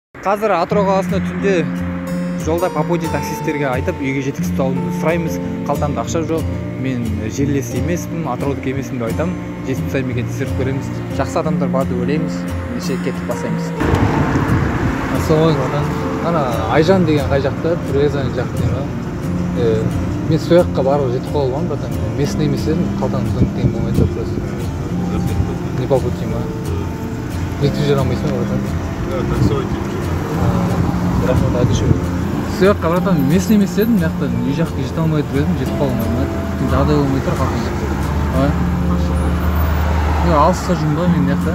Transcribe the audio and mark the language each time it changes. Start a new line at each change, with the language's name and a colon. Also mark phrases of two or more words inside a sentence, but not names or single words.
Kazakh: Қазір Атырау қаласында түнде жолда
Russian: по пути
Kazakh: таксисттерге айтып, үйге жеткізіп алуымды сұраймыз. Қалтамда ақша жоқ, мен жерлес емеспін, атыраудық емеспін деп айтамын. Жетіп тастаймын екен, тексеріп көреміз. Жақсы адамдар бар деп ойлаймыз. Ендеше кетіп басаймыз. Ассалаумағалейкум. Ана Айжан деген қай жақта, Түрезан жақта ма? Мен сол жаққа барып жетіп қалып алмадым, братан. Местный емес едім, қалтамда тиын болмайды просто.
Russian: Не по пути ма?
Kazakh: Жеткізіп жүре алмайсың ба, братан? Рахмет, айтышы. Сол жаққа, братан, местный емес едім, мына жақта үй жаққа жете алмай тұр едім, жетіп қалып алмадым. Жағдай болмай тұр, қалтамда. Алыста жүрмін ба мен мына жақта?